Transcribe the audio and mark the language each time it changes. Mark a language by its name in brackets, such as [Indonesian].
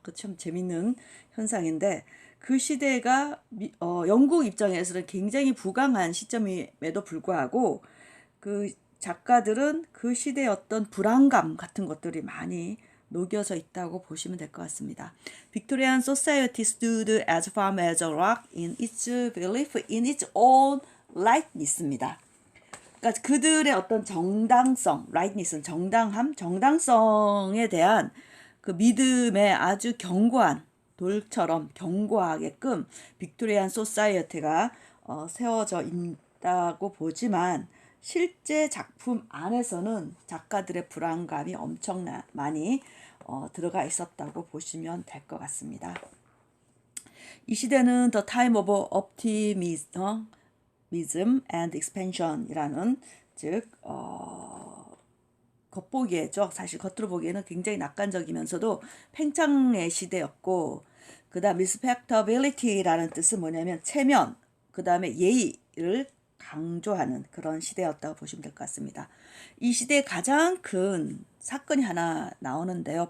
[Korean] 그 참 재밌는 현상인데, 그 시대가 영국 입장에서는 굉장히 부강한 시점임에도 불구하고 그 작가들은 그 시대의 어떤 불안감 같은 것들이 많이 녹여져 있다고 보시면 될 것 같습니다. [English] Victorian society stood as firm as a rock in its belief in its own rightness입니다. [Korean] 그러니까 그들의 어떤 정당성, rightness는 정당함, 정당성에 대한 그 믿음에 아주 견고한 돌처럼 견고하게끔 빅토리안 소사이어티가 세워져 있다고 보지만 실제 작품 안에서는 작가들의 불안감이 엄청 많이 들어가 있었다고 보시면 될 것 같습니다. 이 시대는 [English] The Time of Optimism and Expansion [Korean] 이라는 즉 겉보기에죠. 사실 겉으로 보기에는 굉장히 낙관적이면서도 팽창의 시대였고, 그 다음 respectability라는 뜻은 뭐냐면 체면, 그 다음에 예의를 강조하는 그런 시대였다고 보시면 될 것 같습니다. 이 시대의 가장 큰 사건이 하나 나오는데요.